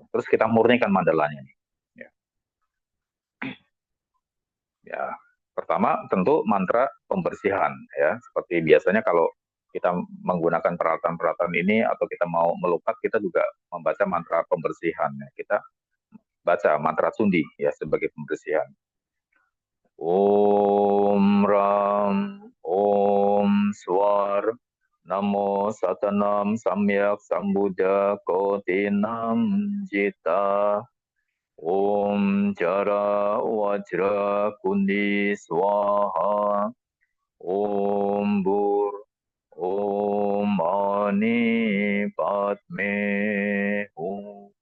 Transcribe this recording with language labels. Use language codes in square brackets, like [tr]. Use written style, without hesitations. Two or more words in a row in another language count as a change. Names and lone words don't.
[id] Terus kita murnikan mandalanya, ya. Ya, pertama tentu mantra pembersihan, ya. Seperti biasanya kalau kita menggunakan peralatan-peralatan ini atau kita mau melukat, kita juga membaca mantra pembersihan, ya. Kita baca mantra sundi, ya, sebagai pembersihan. [sa] Om Ram, Om Swar, Namo Satanam Samyak Sambuddha Kotinam Jita, Om Jara Wajra Kundi Swaha, Om Bur, Om Mani Padme Hum,